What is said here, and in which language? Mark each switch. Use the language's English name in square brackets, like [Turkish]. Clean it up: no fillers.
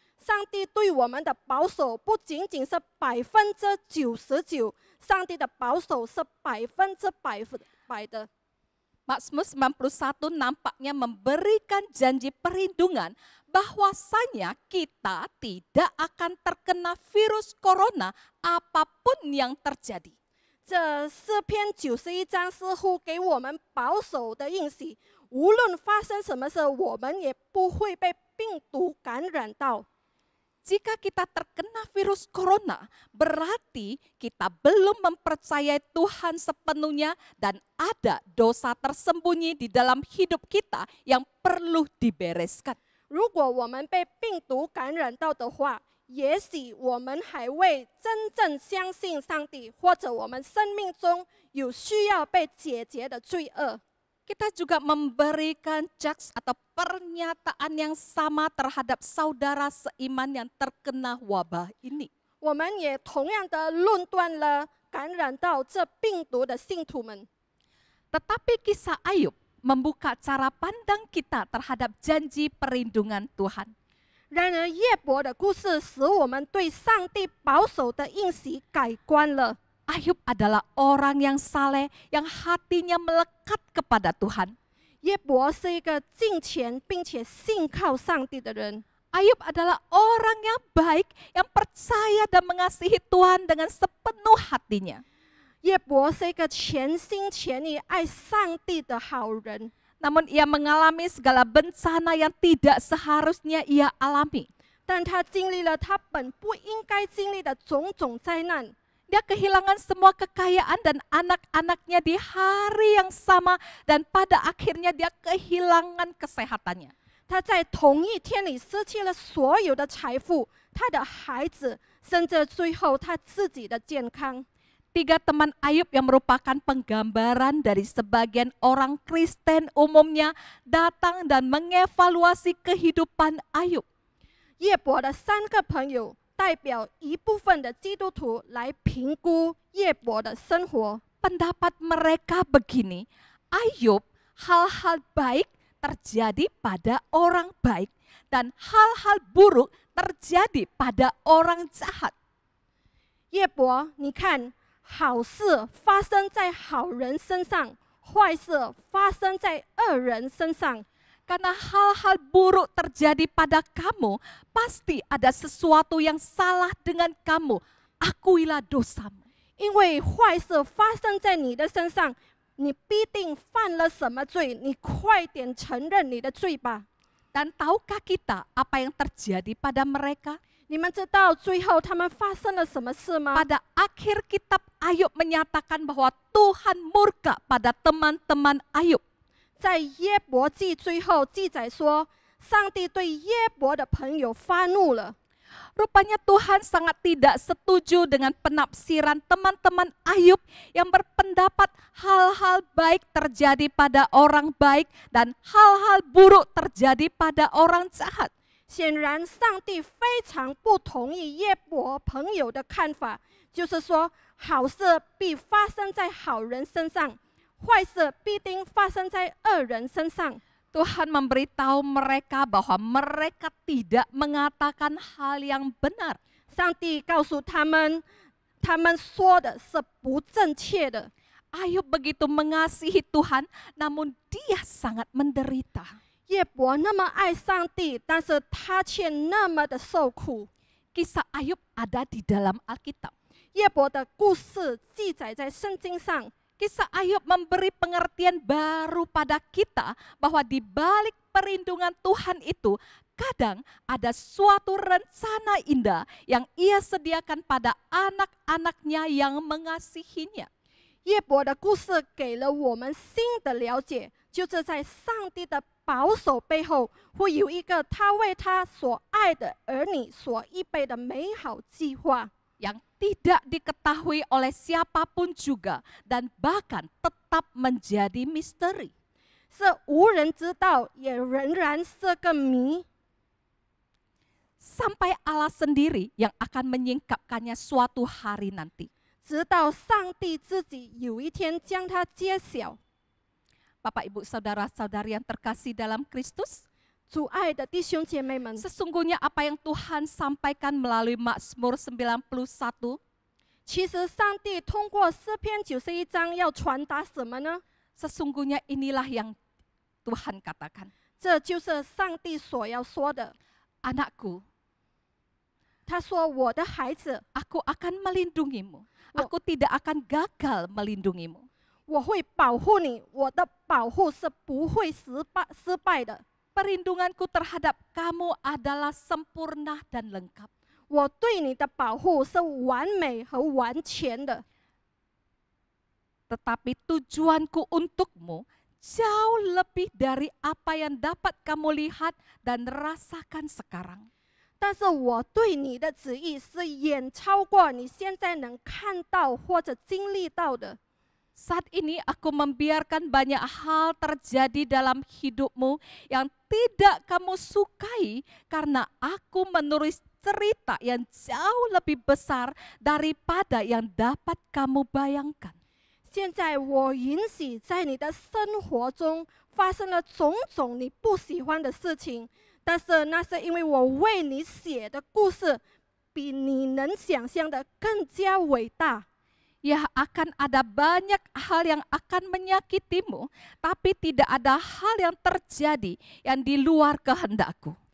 [Chinese] 上帝对我们的保守不仅仅是99%，上帝的保守是100%的。 [Indonesian] Mazmur 91 nampaknya memberikan janji perlindungan bahwasanya kita tidak akan terkena virus corona apapun yang terjadi. [Chinese] 这诗篇91章似乎给我们保守的应许，无论发生什么事，我们也不会被病毒感染到。 [Indonesian] Jika kita terkena virus corona, berarti kita belum mempercayai Tuhan sepenuhnya dan ada dosa tersembunyi di dalam hidup kita yang perlu dibereskan. [Chinese] 如果我们被病毒感染到的话，也许我们还未真正相信上帝，或者我们生命中有需要被解决的罪恶。 [Indonesian] Kita juga memberikan judge atau pernyataan yang sama terhadap saudara seiman yang terkena wabah ini. [Chinese] 我们也同样的论断了感染到这病毒的信徒们。 [Indonesian] Tetapi kisah Ayub membuka cara pandang kita terhadap janji perlindungan Tuhan. [Chinese] 然而，约伯的故事使我们对上帝保守的应许改观了。 [Indonesian] Ayub adalah orang yang saleh, yang hatinya melekat kepada Tuhan. [Chinese] 约伯是一个敬虔并且信靠上帝的人。 [Indonesian] Ayub adalah orang yang baik, yang percaya dan mengasihi Tuhan dengan sepenuh hatinya. [Chinese] 约伯是一个全心全意爱上帝的好人， [Indonesian] Namun ia mengalami segala bencana yang tidak seharusnya ia alami. [Chinese] 但他经历了他本不应该经历的种种灾难。 [Indonesian] Dia kehilangan semua kekayaan dan anak-anaknya di hari yang sama dan pada akhirnya dia kehilangan kesehatannya. [Chinese] 他在同一天里失去了所有的财富，他的孩子，甚至最后他自己的健康。 [Indonesian] Tiga teman Ayub yang merupakan penggambaran dari sebagian orang Kristen umumnya datang dan mengevaluasi kehidupan Ayub. [Chinese] 约伯的3个朋友代表一部分的基督徒来评估约伯的生活。 [Indonesian] Pendapat mereka begini, Ayub, hal-hal baik terjadi pada orang baik dan hal-hal buruk terjadi pada orang jahat. [Chinese] 约伯，你看，好事发生在好人身上，坏事发生在恶人身上。 [Indonesian] Karena hal-hal buruk terjadi pada kamu, pasti ada sesuatu yang salah dengan kamu. Akuilah dosamu. [Chinese] 因为坏事发生在你的身上，你必定犯了什么罪？你快点承认你的罪吧。 [Indonesian] Dan tahukah kita apa yang terjadi pada mereka? [Chinese] 你们知道最后他们发生了什么事吗？ [Indonesian] Pada akhir kitab Ayub menyatakan bahwa Tuhan murka pada teman-teman Ayub. [Chinese] 在约伯记最后记载说，上帝对约伯的朋友发怒了。 [Indonesian] Rupanya Tuhan sangat tidak setuju dengan penafsiran teman-teman Ayub yang berpendapat hal-hal baik terjadi pada orang baik dan hal-hal buruk terjadi pada orang jahat. [Chinese] 显然，上帝非常不同意约伯朋友的看法，就是说，好事必发生在好人身上，坏事必定发生在恶人身上。 [Indonesian] Tuhan memberitahu mereka bahwa mereka tidak mengatakan hal yang benar. [Chinese] 上帝告诉他们，他们说的是不正确的。 [Indonesian] Ayub begitu mengasihi Tuhan, namun dia sangat menderita. [Chinese] 约伯那么爱上帝，但是他却那么的受苦。 [Indonesian] Kisah Ayub ada di dalam Alkitab. [Chinese] 约伯的故事记载在圣经上。 [Indonesian] Kisah Ayub memberi pengertian baru pada kita bahwa di balik perlindungan Tuhan itu kadang ada suatu rencana indah yang Ia sediakan pada anak-anaknya yang mengasihinya. [Chinese] 约伯的故事给了我们新的了解，就是在上帝的保守背后，会有一个他为他所爱的儿女所预备的美好计划。 [Indonesian] Yang tidak diketahui oleh siapapun juga dan bahkan tetap menjadi misteri. [Chinese] 是无人知道，也仍然是个谜。 [Indonesian] Sampai Allah sendiri yang akan menyingkapkannya suatu hari nanti. [Chinese] 直到上帝自己有一天将它揭晓。 [Indonesian] Bapak, Ibu, Saudara-saudari yang terkasih dalam Kristus, [Chinese] 主爱的弟兄姐妹们， [Indonesian] sesungguhnya apa yang Tuhan sampaikan melalui Mazmur 91, [Chinese] 其实上帝通过诗篇91章要传达什么呢？ [Indonesian] sesungguhnya inilah yang Tuhan katakan. [Chinese] 这就是上帝所要说的。 [Indonesian] Anakku, [Chinese] 他说：“我的孩子， [Indonesian] aku akan melindungimu. Aku tidak akan gagal melindungimu. [Chinese] 我会保护你，我的保护是不会失败的。 [Indonesian] Perlindunganku terhadap kamu adalah sempurna dan lengkap. [Chinese] 我对你的保护是完美和完全的。 [Indonesian] Tetapi tujuanku untukmu jauh lebih dari apa yang dapat kamu lihat dan rasakan sekarang. [Chinese] 但是我对你的旨意是远超过你现在能看到或者经历到的。 [Indonesian] Saat ini aku membiarkan banyak hal terjadi dalam hidupmu yang tidak kamu sukai karena aku menulis cerita yang jauh lebih besar daripada yang dapat kamu bayangkan. [Chinese] 现在我允许在你的生活中发生了种种你不喜欢的事情，但是那是因为我为你写的故事比你能想象的更加伟大。 [Indonesian] Ya, akan ada banyak hal yang akan menyakitimu, tapi tidak ada hal yang terjadi yang di luar kehendakku.